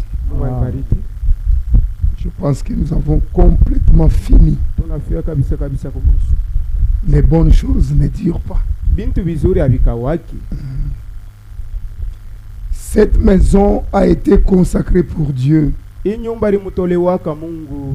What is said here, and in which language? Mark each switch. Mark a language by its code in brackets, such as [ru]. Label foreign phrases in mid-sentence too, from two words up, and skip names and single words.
[sw] Mungu akubariki. [fr] Je pense que nous avons complètement fini. [sw] Tunafika kabisa kabisa kwa mwisho. [fr] Les bonnes choses ne durent pas. [sw] Bintu vizuri havikawaki. [fr] Cette maison a été consacrée pour Dieu. [sw] Hii nyumba ilimtolewaka Mungu.